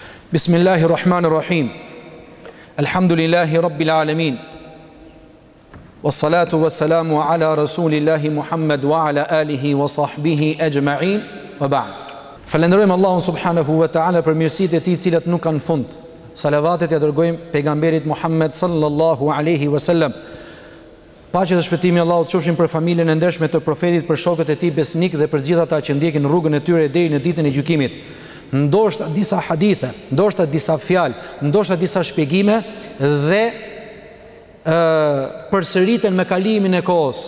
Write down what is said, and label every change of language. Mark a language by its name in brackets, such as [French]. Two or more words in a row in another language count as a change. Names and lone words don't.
[Arabic] بسم الله الرحمن الرحيم. الحمد لله رب العالمين. والصلاة والسلام على رسول الله محمد وعلى آله وصحبه أجمعين. وبعد. [Albanian] Falenderojmë Allahun [Arabic] سبحانه وتعالى [Albanian] për mirësitë e tij të cilat nuk kanë fund. Salavatet ja dërgojmë pejgamberit Muhammad [Arabic] صلى الله عليه وسلم. [Albanian] Paqja dhe shpëtimi i Allahut qofshin për familjen e ndershme të profetit, për shokët e tij besnik dhe për gjithë ata që ndjekin rrugën e tyre deri në ditën e gjykimit. Ndoshta disa hadithe, ndoshta disa fjalë, ndoshta disa shpjegime dhe përsëriten me kalimin e kohës.